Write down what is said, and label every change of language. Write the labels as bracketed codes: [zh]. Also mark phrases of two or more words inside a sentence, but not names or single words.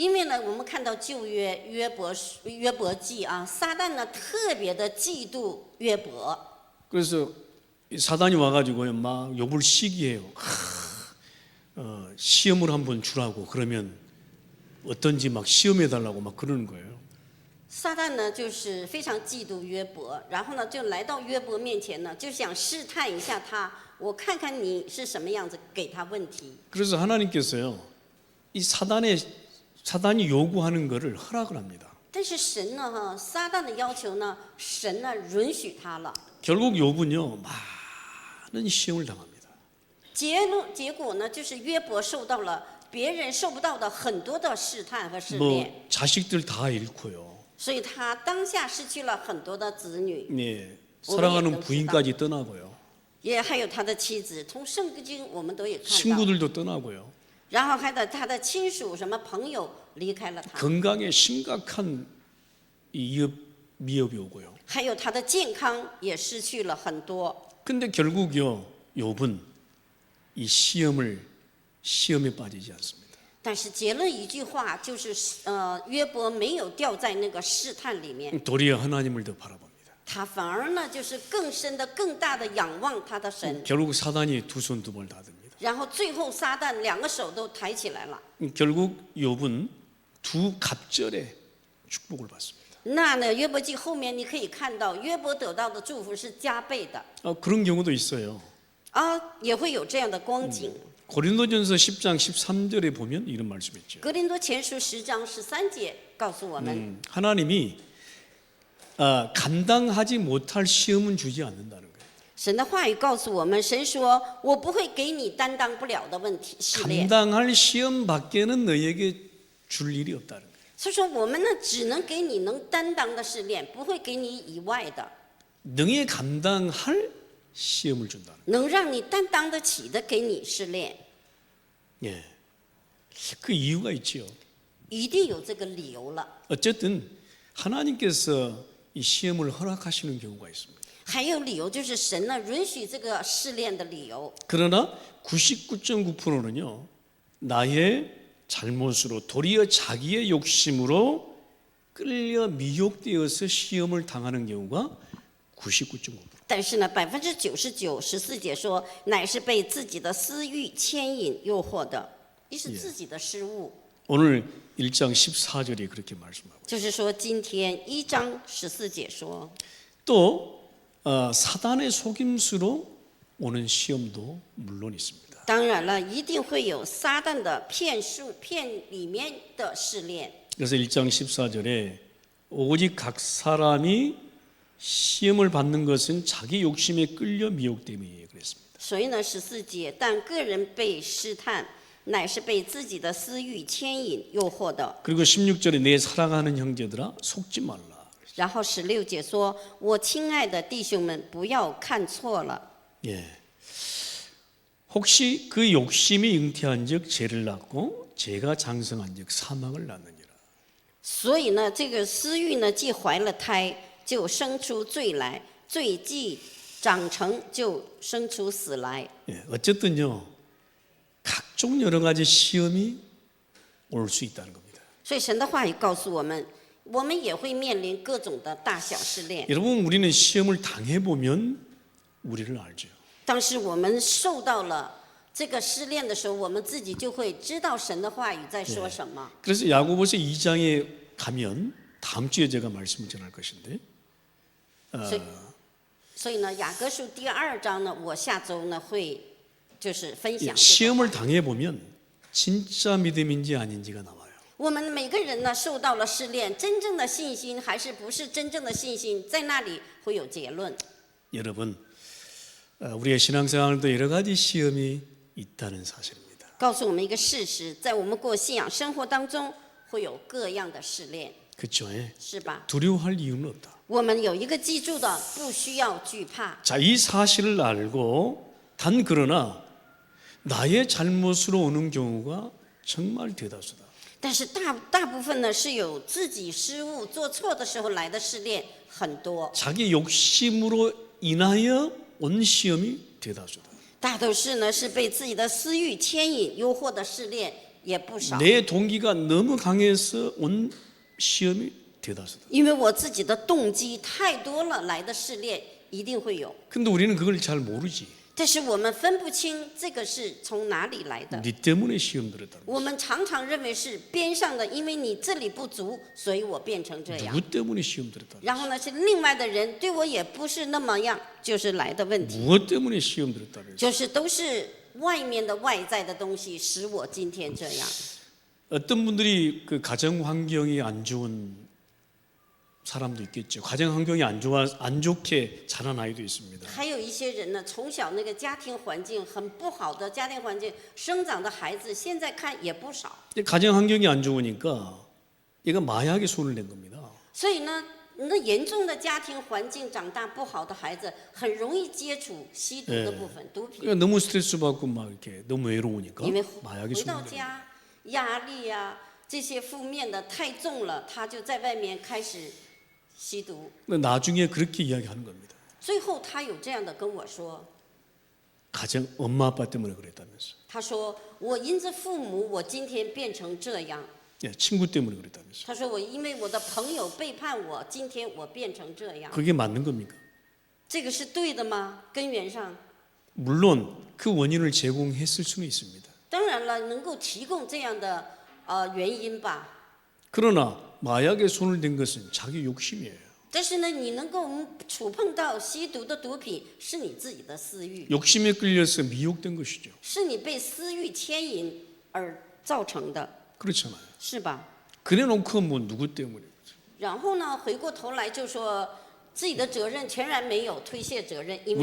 [zh] 因为呢，我们看到旧约约伯记啊，撒旦呢特别的嫉妒约伯， [ko] 그래서 이 사단이 와가지고요, 막 욥을 시기해요. 시험을 한번 주라고 그러면 어떤지 막 시험해 달라고 막 그러는 거예요. [zh] 撒旦呢就是非常嫉妒约伯，然后呢就来到约伯面前呢，就想试探一下他，我看看你是什么样子，给他问题。 [ko] 그래서 하나님께서요, 이 사단이 요구하는 것을 허락을 합니다. [zh] 但是神呢，撒旦的要求呢，神呢允许他了。 [ko] 결국 욥은요, 많은 시험을 당합니다. [zh] 结果呢，就是约伯受到了别人受不到的很多的试探和试炼， [ko] 뭐 자식들 다 잃고요. [zh] 所以他当下失去了很多的子女， [ko] 네, 사랑하는 부인까지 떠나고요. [zh] 也还有他的妻子。从圣经我们都也看到， [ko] 친구들도 떠나고요. [zh] 然后还有他的亲属什么朋友离开了他， [ko] 건강에 심각한 위협이 오고요. [zh] 还有他的健康也失去了很多。 [ko] 근데 결국요, 욥은 이 시험에 빠지지 않습니다. [zh] 但是结论一句话就是，约伯没有掉在那个试探里面， [ko] 도리어 하나님을 더 바라봅니다. [zh] 他反而呢就是更深的、更大的仰望他的神。 [ko] 결국 사단이 두 손 두 발 다 듭니다. [zh] 然后最后撒旦两个手都抬起来了， [ko] 결국 욥은 두 갑절의 축복을 받습니다. [zh] 那呢约伯记后面你可以看到约伯得到的祝福是加倍的 [ko] 그런 경우도 있어요. [zh] 啊，也会有这样的光景。 [ko] 고린도전서 10장 13절에 보면 이런 말씀이 있죠. [zh] 格林多前书10章13节告诉我们， [ko] 하나님이 감당하지 못할 시험은 주지 않는다는 거예요. [zh] 神的话语告诉我们，神说：“我不会给你担当不了的问题试炼。” [ko] 감당할 시험 밖에는 너에게 줄 일이 없다는 거예요. [zh] 所以说，我们呢只能给你能担当的试炼，不会给你以外的， [ko] 능히 감당할 시험을 준다는 [zh] 能让你担当得起的给你试炼， [ko] 거예요. 예. 그 이유가 있지요. [zh] 一定有这个理由了。 [ko] 어쨌든 하나님께서 이 시험을 허락하시는 경우가 있습니다. [zh] 还有理由就是神呢允许这个试炼的理由， [ko] 그러나 99.9%는요, 나의 잘못으로 도리어 자기의 욕심으로 끌려 미혹되어서 시험을 당하는 경우가 99.9%. [zh] 但是呢99%14节说，乃是被自己的私欲牵引诱惑的，也是自己的失误。 [ko] 오늘 1장 14절이 그렇게 말씀하고 [zh] 就是说，今天1章14节说， [ko] 또 사단의 속임수로 오는 시험도 물론 있습니다. [zh] 当然了，一定会有撒旦的骗术、骗里面的试炼。 [ko] 그래서 1장 14절에 오직 각 사람이 시험을 받는 것은 자기 욕심에 끌려 미혹됨이에요. 그랬습니다. [zh] 所以呢，14节，但个人被试探，乃是被自己的私欲牵引诱惑的。 [ko] 그리고 16절에 내 사랑하는 형제들아 속지 말라. [zh] 然后16节说：“我亲爱的弟兄们，不要看错了。 [ko] 예. 혹시 그 욕심이 잉태한즉 죄를 낳고 죄가 장성한즉 사망을 낳느니라. [zh] 所以呢，这个私欲呢，既怀了胎，就生出罪来；罪既长成，就生出死来。 [ko] 예. 어쨌든요, 각종 여러 가지 시험이 올 수 있다는 겁니다. [zh] 所以神的话语告诉我们，我们也会面临各种的大小试炼。 [ko] 여러분, 우리는 시험을 당해보면 우리를 알죠. [zh] 当时我们受到了这个试炼的时候，我们自己就会知道神的话语在说什么。 [ko] 그래서 야고보서 2장에 가면 다음 주에 제가 말씀을 전할 것인데 [zh] 所以呢，雅各书第2章呢，我下周呢会就是分享这个。 [ko] 시험을 당해보면 진짜 믿음인지 아닌지가 나와요. [zh] 我们每个人呢受到了试炼，真正的信心还是不是真正的信心，在那里会有结论。 [ko] 여러분, 우리의 신앙생활도 여러 가지 시험이 있다는 사실입니다. [zh] 告诉我们一个事实，在我们过信仰生活当中，会有各样的试炼， [ko] 그렇죠? [zh] 是吧？ [ko] 두려워할 이유는 없다. [zh] 我们有一个记住的，不需要惧怕。 [ko] 자, 이 사실을 알고 단 그러나 나의 잘못으로 오는 경우가 정말 대다수다. [zh] 但是大部分呢是有自己失误、做错的时候来的试炼很多， [ko] 자기 욕심으로 인하여 온 시험이 대다수다. [zh] 大都是呢是被自己的私欲牵引、诱惑的试炼也不少。 [ko] 내 동기가 너무 강해서 온 시험이 대다수다. [zh] 因为我自己的动机太多了，来的试炼一定会有。 [ko] 근데 우리는 그걸 잘 모르지. [zh] 但是我们分不清这个是从哪里来的。 [ko] 네 때문에 시험 들었다. [zh] 我们常常认为是边上的，因为你这里不足，所以我变成这样。 [ko] 누구 때문에 시험 들었다. [zh] 然后呢，是另外的人对我也不是那么样，就是来的问题， [ko] 무엇 때문에 시험 들었다. [zh] 就是都是外面的外在的东西使我今天这样。 [ko] 어떤 분들이 그 가정 환경이 안 좋은 사람도 있겠죠. 가정 환경이 안 좋게 자란 아이도 있습니다. [zh] 还有一些人呢，从小那个家庭环境很不好的家庭环境生长的孩子，现在看也不少。 [ko] 근데 가정 환경이 안 좋으니까 얘가 마약에 손을 댄 겁니다. [zh] 所以呢，那严重的家庭环境长大不好的孩子，很容易接触吸毒的部分，毒品。 [ko] 그러니까 너무 스트레스 받고 막 이렇게 너무 외로우니까 [zh] 因为 [ko] 마약에 [zh] 回到 [ko] 손을 댄. [zh] 家压力啊这些负面的太重了，他就在外面开始吸毒。 [ko] 나중에 그렇게 이야기하는 겁니다. [zh] 最后他有这样的跟我说， [ko] 가정 엄마 아빠 때문에 그랬다면서. [zh] 他说我因着父母，我今天变成这样。 [ko] 예, 친구 때문에 그랬다면서. [zh] 他说我因为我的朋友背叛我，今天我变成这样。 [ko] 그게 맞는 겁니까? [zh] 这个是对的吗？根源上， [ko] 물론 그 원인을 제공했을 수는 있습니다. [zh] 当然了，能够提供这样的原因吧。 [ko] 그러나 마약에 손을 댄 것은 자기 욕심이에요. [zh] 但是呢，你能够触碰到吸毒的毒品，是你自己的私欲， [ko] 욕심에 끌려서 미혹된 것이죠. [zh] 是你被私欲牵引而造成的， [ko] 그렇잖아요. [zh] 是吧？ [ko] 그래놓고 뭐 누구 때문에? [zh] 然后呢，回过头来就说自己的责任全然没有，推卸责任，因为